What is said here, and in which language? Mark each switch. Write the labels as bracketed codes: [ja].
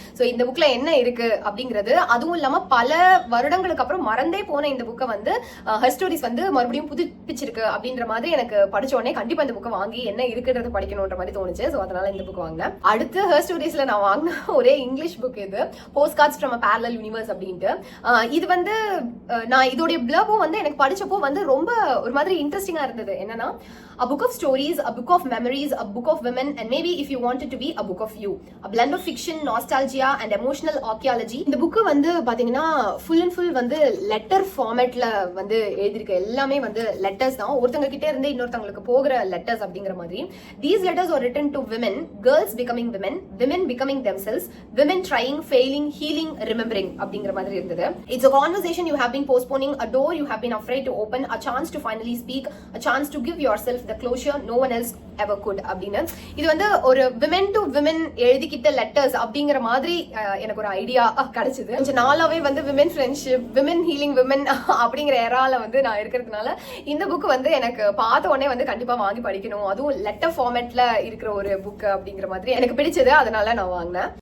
[ta] So இந்த புக்ல என்ன இருக்கு அப்படிங்கிறது, அதுவும் இல்லாம பல வருடங்களுக்கு அப்புறம் மறந்தே போன இந்த புக்கை வந்து ஹெர் ஸ்டோரிஸ் வந்து மறுபடியும் புதுப்பிச்சிருக்கு அப்படின்ற மாதிரி எனக்கு படிச்ச உடனே கண்டிப்பா இந்த புக்கை வாங்கி என்ன இருக்குன்றத படிக்கணும்ன்ற மாதிரி தோணுச்சு. ஸோ அதனால இந்த புக் வாங்கினேன். அடுத்து ஹெர் ஸ்டோரிஸ்ல நான் வாங்கின ஒரே இங்கிலீஷ் புக் இது, post cards from a parallel universe அப்படின்ட்டு. இது வந்து நான் இதோடைய பிளவும் வந்து எனக்கு படிச்சப்போ வந்து ரொம்ப ஒரு மாதிரி இன்ட்ரெஸ்டிங்கா இருந்தது. [en] என்னன்னா, a book of stories, a book of memories, a book of women, and maybe if you want it to be a book of you, a blend of fiction, nostalgia and emotional archaeology. [ta] இந்த book வந்து பாத்தீங்கன்னா full and full வந்து letter ஃபார்மேட்ல வந்து எழுதிருக்க. எல்லாமே வந்து letters தான், ஒருத்தங்க கிட்டே இருந்து இன்னொருத்தவங்களுக்கு போகிற லெட்டர்ஸ் அப்படிங்கிற மாதிரி. [en] These letters are written to women, girls becoming women, women becoming themselves, women trying, failing, healing, remembering [ta] அப்படிங்கிற மாதிரி இருந்தது. [en] It's a conversation you have been postponing, a door you have been afraid to open, a chance to finally speak, a chance to give yourself the closure no one else ever could அப்படின்னு. [ta] இது வந்து ஒரு women to women எழுதிக்கிட்ட letters அப்படிங்கிற மாதிரி எனக்கு ஒரு idea கிடைச்சது. கொஞ்சம் நாளாவே வந்து women friendship, women healing women அப்படிங்கிற ஏரால வந்து நான் இருக்கிறதுனால இந்த புக் வந்து எனக்கு பார்த்த உடனே வந்து கண்டிப்பா வாங்கி படிக்கணும், அதுவும் லெட்டர் ஃபார்மேட்ல இருக்கிற ஒரு புக் அப்படிங்கிற மாதிரி எனக்கு பிடிச்சது. அதனால நான் வாங்கினேன்.